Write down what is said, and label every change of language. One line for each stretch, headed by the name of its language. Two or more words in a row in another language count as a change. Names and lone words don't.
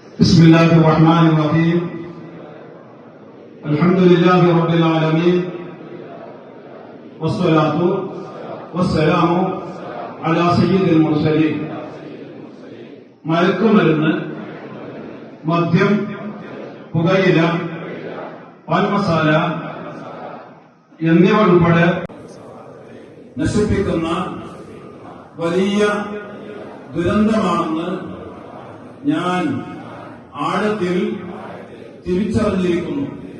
Arabic: بسم الله الرحمن الرحيم الحمد لله رب العالمين والصلاة والسلام على سيد المرسلين
Malayalam: മയക്കുമരുന്ന്, മദ്യം, പുകയില, പാൻമസാല എന്നിവ ഉൾപ്പെടെ നശിപ്പിക്കുന്ന വലിയ ദുരന്തമാണെന്ന് ഞാൻ ആഴത്തിൽ തിരിച്ചറിഞ്ഞിരിക്കുന്നു.